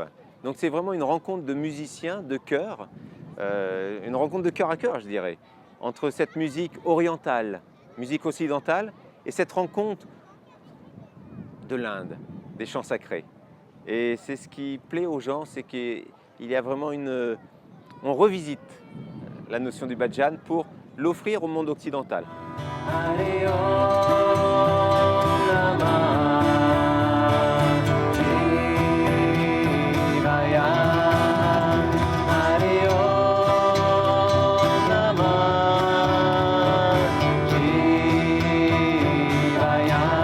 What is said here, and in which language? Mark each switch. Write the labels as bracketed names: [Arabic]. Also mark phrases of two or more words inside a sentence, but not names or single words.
[French] Donc c'est vraiment une rencontre de musiciens, de chœur, une rencontre de cœur à cœur, je dirais, entre cette musique orientale, musique occidentale, et cette rencontre de l'Inde, des chants sacrés. Et c'est ce qui plaît aux gens, c'est qu'il y a vraiment on revisite la notion du bhajan pour l'offrir au monde occidental. [Sanskrit] हरे ॐ नमः शिवाय. हरे ॐ नमः शिवाय.